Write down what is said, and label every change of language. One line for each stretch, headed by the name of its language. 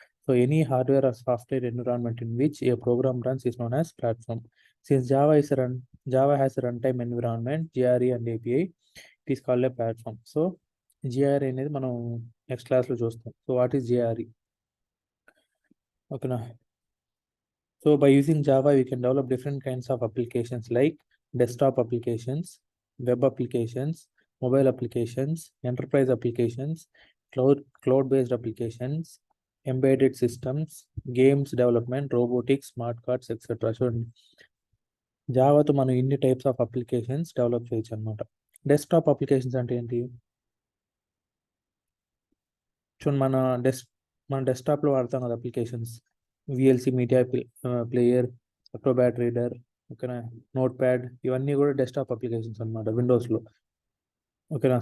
English: So any hardware or software environment in which a program runs is known as platform. Since Java has run time environment, JRE and API, it is called a platform.
Telugu: So GRE అనేది మనం next క్లాస్లో చూస్తాం.
English: So what is JRE? ఓకేనా. So by using Java, we can develop different kinds of applications like desktop applications, web applications, mobile applications, enterprise applications, cloud-based applications, embedded systems, games development, robotics, smart cards, etc.
Telugu: So జావాతో మనం ఇన్ని types of applications develop చేయొచ్చు అనమాట. Desktop applications అంటే ఏంటి? చూడండి, మన డెస్క్టాప్లో వాడతాం కదా applications. VLC media player, Acrobat reader, ఓకేనా, నోట్ ప్యాడ్, ఇవన్నీ కూడా డెస్క్టాప్ అప్లికేషన్స్ అనమాట విండోస్లో. ఓకేనా.